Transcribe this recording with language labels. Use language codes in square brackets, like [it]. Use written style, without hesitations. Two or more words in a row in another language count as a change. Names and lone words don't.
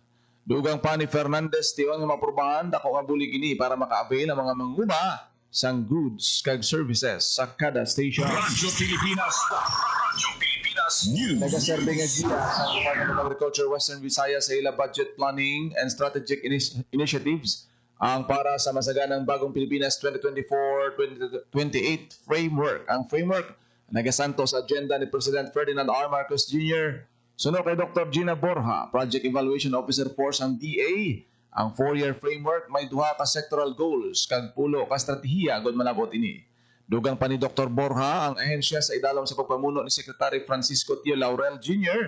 [hil] Dugang pa ni Fernandez tiyon nga maprobahan dako nga bulig ini para maka-avail ang mga manguma sang goods kag services sa kada station. Radyo Pilipinas. Radyo Pilipinas News. Nagaserbe nga giya sa Department of Agriculture Western Visayas sa ila [en] budget planning and strategic initiatives [hil] ang [tl] para sa masaganang [hil] Bagong Pilipinas 2024-2028 framework. Ang framework nagasanto sa agenda ni President Ferdinand R. Marcos Jr. Sunod kay Dr. Gina Borja, [en] Project Evaluation Officer [hil] Force ang DA. Ang 4-year framework may 2 ka sectoral goals kag 10 ka estratehiya gud malabot ini. Dugang pa ni Dr. Borja ang ahensya sa idalom sa pagpamuno ni Secretary Francisco Tio Laurel Jr.